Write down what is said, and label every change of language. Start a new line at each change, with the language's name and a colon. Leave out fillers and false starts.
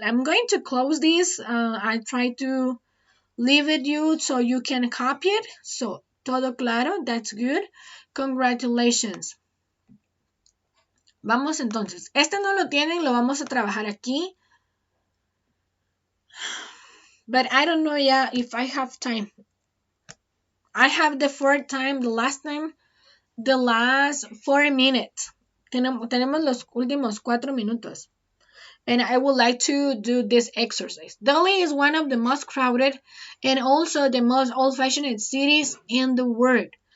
English: I'm going to close this. I try to leave it you so you can copy it. So,
Spanish: todo claro,
English: that's good. Congratulations.
Spanish: Vamos entonces. Este no lo tienen, lo vamos a trabajar aquí.
English: But I don't know yet if I have time. I have the fourth time, the last time, the last 4 minutes.
Spanish: Tenemos los últimos 4 minutos.
English: And I would like to do this exercise. Delhi is one of the most crowded and also the most old-fashioned cities in the world.